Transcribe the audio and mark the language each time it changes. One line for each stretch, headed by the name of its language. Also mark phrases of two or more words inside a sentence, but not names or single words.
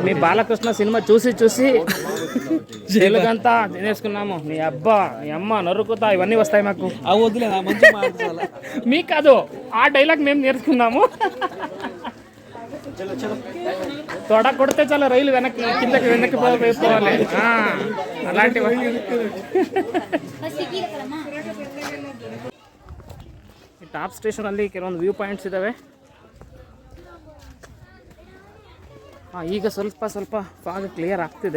Telugu: మీ బాలకృష్ణ సినిమా చూసి తెలుగు అంతా నేర్చుకున్నాము. నీ అబ్బా నీ అమ్మ నరుకుతా ఇవన్నీ వస్తాయి మాకు. అవి వద్దులే, మంచి మాట్లాడాలి. మీకు కాదు, ఆ డైలాగ్ మేము నేర్చుకున్నాము. తొడ కొడితే చాలా రైలు వెనక్కి పోవాలి. అలాంటివి.
Kannada: ಈ ಟಾಪ್ ಸ್ಟೇಷನಲ್ಲಿ ಕೆಲವೊಂದು
English: view points
Kannada: ಇದ್ದಾವೆ. ಈಗ ಸ್ವಲ್ಪ
English: fog clear
Kannada: ಆಗ್ತಿದೆ.